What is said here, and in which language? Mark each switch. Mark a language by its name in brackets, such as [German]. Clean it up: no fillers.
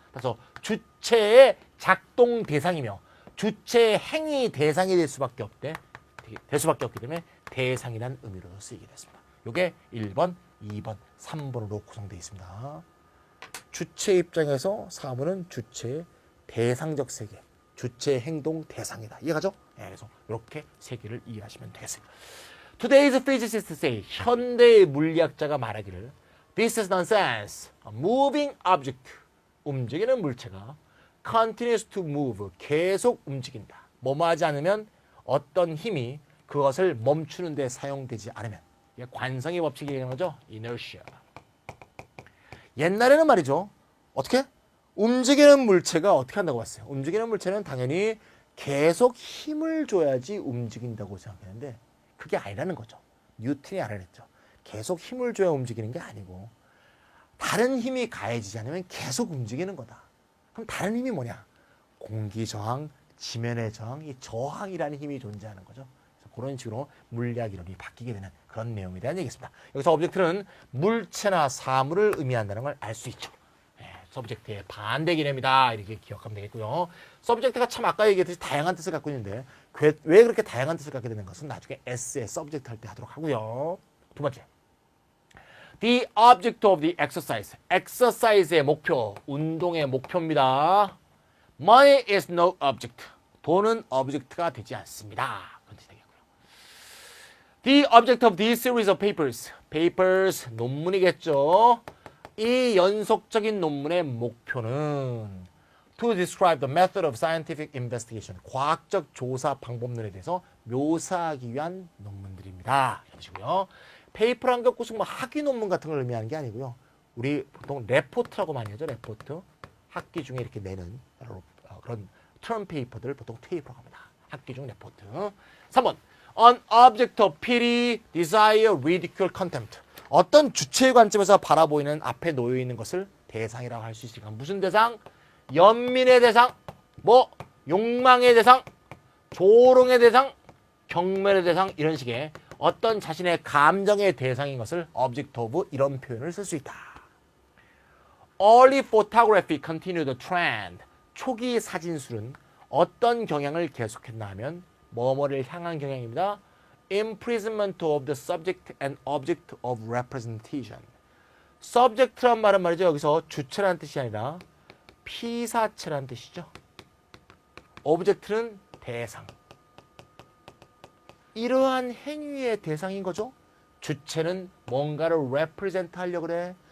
[Korean] 그래서 주체의 작동 대상이며 주체의 행위 대상이 될 수밖에 없기 때문에 대상이라는 의미로 쓰이게 됐습니다. 이게 1번, 2번, 3번으로 구성되어 있습니다. 주체 입장에서 사물은 주체의 대상적 세계, 주체의 행동 대상이다. 이해가죠? 그래서 이렇게 세 개를 이해하시면 되겠어요. [English] Today's physicists say, [Korean] 현대의 물리학자가 말하기를 [English] This is nonsense. A moving object. [Korean] 움직이는 물체가 [English] continues to move. [Korean] 계속 움직인다. 뭐뭐하지 않으면 어떤 힘이 그것을 멈추는 데 사용되지 않으면. 이게 관성의 법칙이 얘기하는 거죠. inertia. 옛날에는 말이죠. 어떻게? 움직이는 물체가 어떻게 한다고 봤어요? 움직이는 물체는 당연히 계속 힘을 줘야지 움직인다고 생각했는데 그게 아니라는 거죠. 뉴턴이 알아냈죠. 계속 힘을 줘야 움직이는 게 아니고 다른 힘이 가해지지 않으면 계속 움직이는 거다. 그럼 다른 힘이 뭐냐? 공기 저항, 지면의 저항, 이 저항이라는 힘이 존재하는 거죠. 그래서 그런 식으로 물리학 이론이 바뀌게 되는 그런 내용에 대한 얘기입니다. 여기서 오브젝트는 물체나 사물을 의미한다는 걸 알 수 있죠. 서브젝트의 반대 개념이다. 이렇게 기억하면 되겠고요. 서브젝트가 참 아까 얘기했듯이 다양한 뜻을 갖고 있는데 왜 그렇게 다양한 뜻을 갖게 되는 것은 나중에 S의 서브젝트 할 때 하도록 하고요. 두 번째. [English] The object of the exercise. [Korean] exercise의 목표, 운동의 목표입니다. [English] Money is no object. [Korean] 돈은 object가 되지 않습니다. 그런 뜻이 되겠고요. [English] The object of this series of papers. [Korean] papers, 논문이겠죠. 이 연속적인 논문의 목표는 [English] to describe the method of scientific investigation. [Korean] 과학적 조사 방법론에 대해서 묘사하기 위한 논문들입니다. 이런 식으로요. 페이퍼란 게 꼭 뭐 학위 논문 같은 걸 의미하는 게 아니고요. 우리 보통 레포트라고 많이 하죠. 레포트. 학기 중에 이렇게 내는 그런 term paper들 보통 테이프라고 합니다. 학기 중 레포트. 3번. [English] An object of pity, desire, ridicule, contempt. [Korean] 어떤 주체의 관점에서 바라보이는 앞에 놓여 있는 것을 대상이라고 할 수 있으니까 무슨 대상? 연민의 대상, 뭐 욕망의 대상, 조롱의 대상, 경멸의 대상 이런 식의 어떤 자신의 감정의 대상인 것을 object of 이런 표현을 쓸 수 있다. [English] Early photography continued the trend. [Korean] 초기 사진술은 어떤 경향을 계속했나 하면 뭐뭐를 향한 경향입니다. [English] Imprisonment of the subject and object of representation. [Korean] subject란 말은 말이죠. 여기서 주체라는 뜻이 아니라 피사체라는 뜻이죠. object는 대상. 이러한 행위의 대상인 거죠. 주체는 뭔가를 represent 하려고 그래.